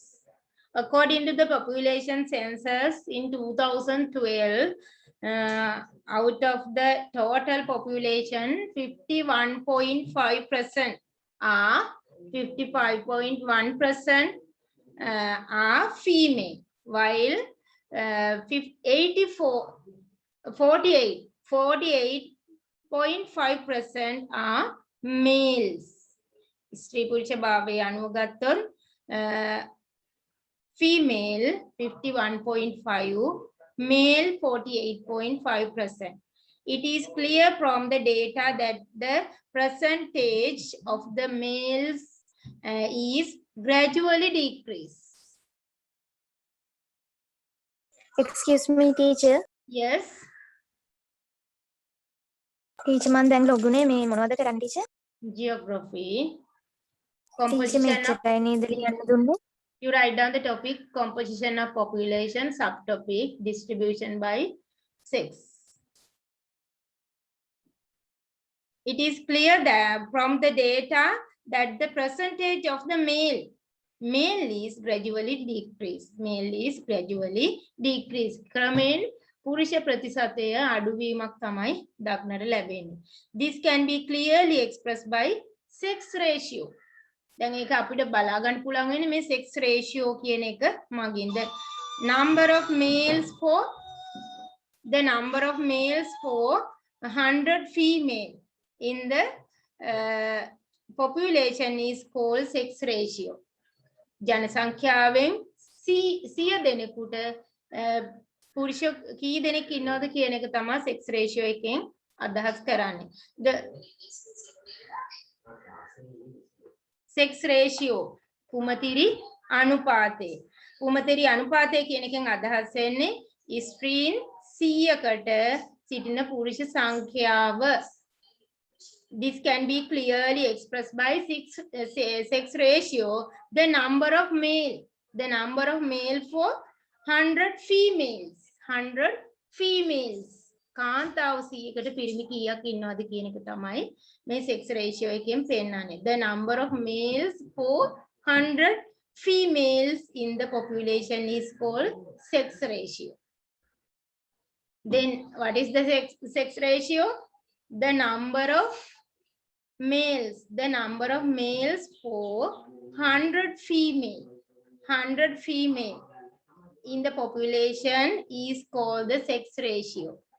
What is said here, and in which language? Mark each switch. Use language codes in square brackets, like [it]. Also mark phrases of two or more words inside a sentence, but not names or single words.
[en] According to the population census in 2012, out of the total population, 51.5% are 55.1% are female, while 48.5% are males. [si] ස්ත්‍රී පුරුෂ භාවයේ anuව ගත්තොත් female 51.5, male 48.5%. [en] It is clear from the data that the percentage of the males is gradually decreased. Excuse me, teacher. Yes. [si] Teacher, man දැන් log උනේ මේ මොනවද කරන්නේ teacher? [en] Geography. [si] Teacher මෙච්චරයි නේද ලියන්න දුන්නේ? [en] You write down the topic, composition of population, subtopic, distribution by sex. It is clear that from the data that the percentage of the male is gradually decreased. Male is gradually decreased. [si] ක්‍රමෙන් පුරුෂ ප්‍රතිශතය අඩුවීමක් තමයි දක්නට ලැබෙන්නේ. [en] This can be clearly expressed by sex ratio. [si] දැන් ඒක අපිට බලා ගන්න පුළුවන් වෙන්නේ මේ [en] sex ratio [si] කියන එක මගින්. [en] The number of males for 100 female in the population is called sex ratio. [si] ජනසංඛ්‍යාවෙන් 100 දෙනෙකුට පුරුෂ කී දෙනෙක් ඉන්නවද කියන එක තමයි [en] sex ratio [si] එකෙන් අදහස් කරන්නේ. [en] The sex ratio [si] කුමතිරි අනුපාතය. කුමතිරි අනුපාතය කියන එකෙන් අදහස් වෙන්නේ ස්ත්‍රීන් 100කට සිටින පුරුෂ සංඛ්‍යාව. [en] This can be clearly expressed by sex ratio. The number of male for 100 females. 100 females. [si] කාන්තාව 100කට පිරිමි කීයක් ඉන්නවද කියන එක තමයි මේ [en] sex ratio [si] එකෙන් පෙන්නන්නේ. [en] The number of males for 100 females in the population is called sex ratio. Then what is the sex ratio? The number of males for 100 female in the population is called the sex ratio.